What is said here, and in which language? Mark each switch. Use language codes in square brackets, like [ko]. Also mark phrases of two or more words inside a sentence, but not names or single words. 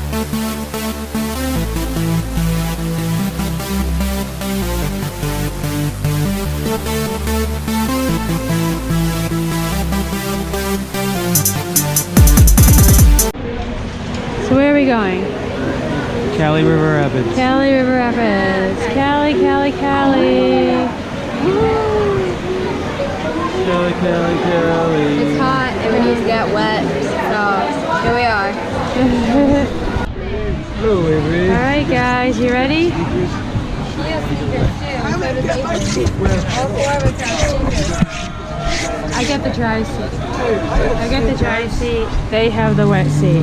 [en] So where are we going? Cali River Rapids. Cali River Rapids. Cali, Cali, Cali. Cali, Cali, Cali. It's hot and we need to get wet, so here we are. Hello, Avery. Alright guys, you ready? I get the dry seat. I get the dry seat. They have the wet seat.